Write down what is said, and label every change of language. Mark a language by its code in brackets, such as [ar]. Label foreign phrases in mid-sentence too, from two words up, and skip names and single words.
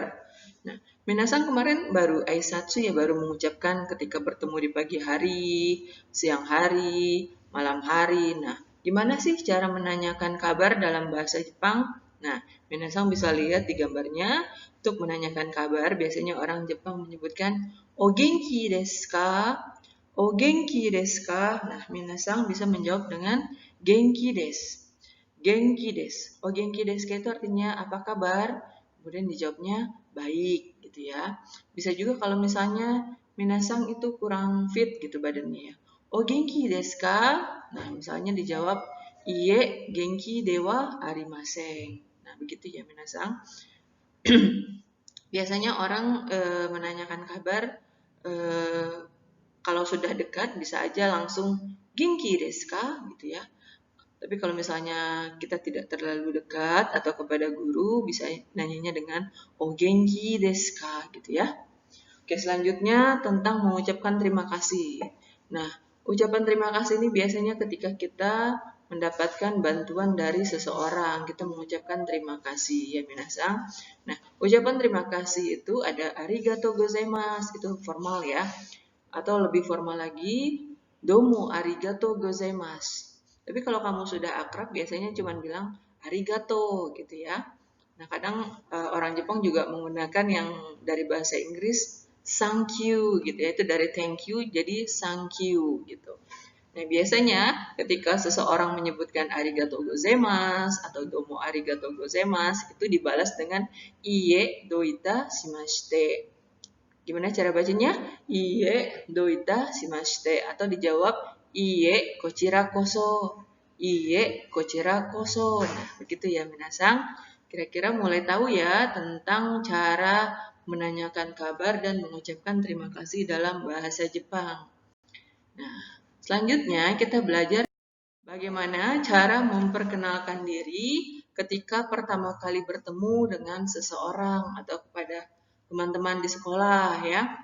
[id] Nah, minasang kemarin baru aisatsu ya, baru mengucapkan ketika bertemu di pagi hari, siang hari, malam hari. Nah, gimana sih cara menanyakan kabar dalam bahasa Jepang? Nah, minasang bisa lihat di gambarnya. Untuk menanyakan kabar, biasanya orang Jepang menyebutkan [ja] "お元気ですか?" "お元気ですか?" [id] Nah, minasang bisa menjawab dengan [ja] "元気です." 元気です. "お元気ですか?" [id] itu artinya apa kabar? Kemudian dijawabnya baik gitu ya. Bisa juga kalau misalnya minasang itu kurang fit gitu badannya ya. [ja] "お元気ですか?" [id] Nah, misalnya dijawab [ja] "いいえ、元気ではありません." [id] Nah, begitu ya minasang. Biasanya orang menanyakan kabar kalau sudah dekat bisa aja langsung [ja] "元気ですか?" [id] gitu ya. Tapi kalau misalnya kita tidak terlalu dekat atau kepada guru, bisa nanyanya dengan [ja] "お元気ですか?" [id] gitu ya. Oke, selanjutnya tentang mengucapkan terima kasih. Nah, ucapan terima kasih ini biasanya ketika kita mendapatkan bantuan dari seseorang, kita mengucapkan terima kasih ya minasang. Nah, ucapan terima kasih itu ada [ja] ありがとうございます, [id] itu formal ya. Atau lebih formal lagi, [ja] どうもありがとうございます. [id] Tapi kalau kamu sudah akrab, biasanya cuma bilang arigato gitu ya. Nah, kadang orang Jepang juga menggunakan yang dari bahasa Inggris [en] thank you [id] gitu ya. Itu dari [en] thank you jadi thank you [id] gitu. Nah, biasanya ketika seseorang menyebutkan [ja] ありがとうございます [id] atau [ja] どうもありがとうございます [id] itu dibalas dengan [ja] いいえどういたしまして. [id] Gimana cara bacanya? [ja] いいえどういたしまして [id] atau dijawab [ja] いいえこちらこそ. いいえこちらこそ. [id] Nah, begitu ya minasang. Kira-kira mulai tahu ya tentang cara menanyakan kabar dan mengucapkan terima kasih dalam bahasa Jepang. Nah, selanjutnya kita belajar bagaimana cara memperkenalkan diri ketika pertama kali bertemu dengan seseorang atau kepada teman-teman di sekolah ya.